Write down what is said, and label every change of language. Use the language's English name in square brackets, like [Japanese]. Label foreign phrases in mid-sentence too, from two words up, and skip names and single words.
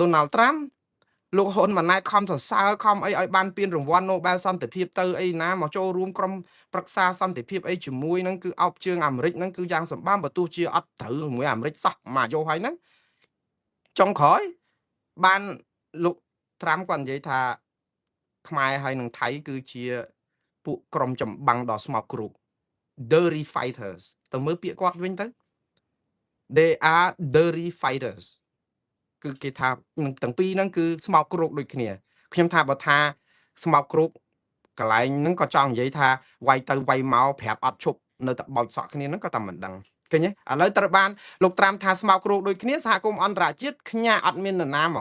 [Khmer] ណាល់ត្រាំលោកហ៊ុនម៉ាណែតខំសរសើរខំអីឲ្យបានពានរង្វាន់ Nobel សន្តិភាពទៅអីណាមកចូលរួមក្រុមប្រឹក្សាសន្តិភាពអីជាមួយនឹងគឺអោបជើងអាមេរិកហ្នឹងគឺយ៉ាងសម្បំបើទោះជាអត់ត្រូវជាមួយអាមេរិកសោះមកយកហើយហ្នឹងចុងក្រោយបានលោកត្រាំគាត់និយាយថាខ្មែរហើយនឹងថៃគឺជាពួកក្រុមចម្បាំងដ៏ស្មោកគ្រោក [English] dirty fighters [Khmer] ទៅមើលពាក្យគាត់វិញទៅ [English] they are dirty fighters [Khmer] គឺគេថានឹងទាំងពីរហ្នឹងគឺស្មោកគ្រោកដូចគ្នាខ្ញុំថាបើថាស្មោកគ្រោកកន្លែងហ្នឹងក៏ចង់និយាយថាវាយទៅវាយមកប្រាប់អត់ឈប់នៅតែ បោចសក់គ្នាហ្នឹងក៏តែមិនដឹងឃើញទេឥឡូវត្រូវបានលោកត្រាំថាស្មោកគ្រោកដូចគ្នាសហគមន៍អន្តរជាតិខ្ញាអត់មាននរណាមក